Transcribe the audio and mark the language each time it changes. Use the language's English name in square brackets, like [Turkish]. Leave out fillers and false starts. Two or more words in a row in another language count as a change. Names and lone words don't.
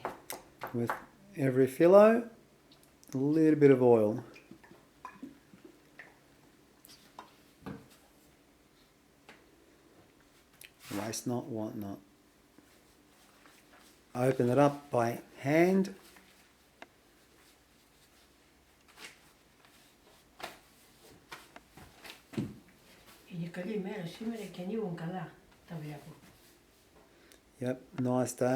[English] With every filo, a little bit of oil. Waste not, want not. Open it up by hand. [Greek] Είναι καλή μέρα σήμερα και ανοίγουν καλά, τα βλέπω. [English] Yep, nice day.